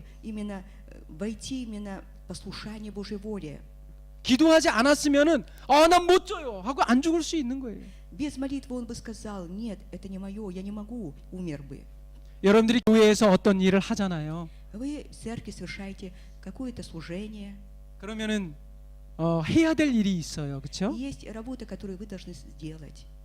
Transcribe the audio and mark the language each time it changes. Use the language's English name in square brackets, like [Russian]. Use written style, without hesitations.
[Russian] Чтобы именно войти именно в послушание Божьей воле. [Korean] 기도하지 않았으면은 난 못 져요 하고 안 죽을 수 있는 거예요. [Russian] Без молитвы он бы сказал, нет, это не мое, я не могу, умер бы. [Korean] 여러분들이 교회에서 어떤 일을 하잖아요. [Russian] Вы в церкви совершаете какое-то служение, [Korean] 그러면은 해야 될 일이 있어요. 그렇죠? [Russian] есть работа, которую вы должны сделать.